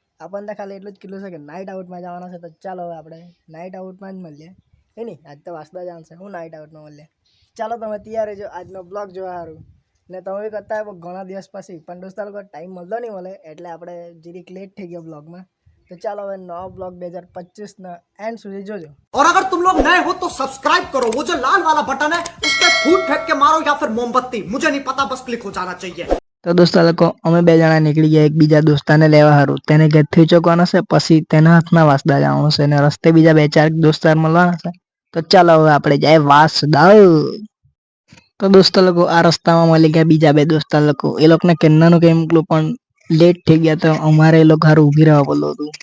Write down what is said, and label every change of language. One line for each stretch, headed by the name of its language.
Gujarati: આપણને ખાલી એટલું જ કીધું છે કે નાઇટ આઉટમાં જવાના છે. તો ચાલો હવે આપણે નાઇટ આઉટમાં જ મળીએ. એ નહીં, આજ તો વાસદા જવાનું છે, હું નાઇટ આઉટમાં મળીએ. ચાલો તમે તૈયાર રહેજો આજનો બ્લોગ જોવા સારું. ને તમે બી કરતા હોય ઘણા દિવસ પછી, પણ દોસ્તો લોકો ટાઈમ મળતો નહીં મળે એટલે આપણે જીરીક લેટ થઈ ગયો બ્લોગમાં. તો ચાલો હવે નવા બ્લોગ 2025ના એન્ડ સુધી જોજો.
Hindi: और अगर तुम लोग नए हो तो सब्सक्राइब करो, वो जो लाल वाला बटन है उस पर फूट फेंक के मारो या फिर मोमबत्ती, मुझे नहीं पता, बस क्लिक हो जाना चाहिए.
Gujarati: તો દોસ્તો લોકો અમે બે જણા નીકળી ગયા એક બીજા દોસ્તાને લેવા હારું. તેને ઘેરથી ચોકવાનો છે, પછી તેના હાથમાં વાસદા જવાનું છે અને રસ્તે બીજા બે ચાર દોસ્તાર મળવાના છે. તો ચાલો હવે આપણે જાય વાસદા. તો દોસ્તો લોકો આ રસ્તામાં મળી ગયા બીજા બે દોસ્તાર લોકો. એ લોકોને કેન્નાનું કેમ મોકલું પણ લેટ થઈ ગયા તો અમારે એ લોકો હારું ઊભી રહેવા બોલવું હતું.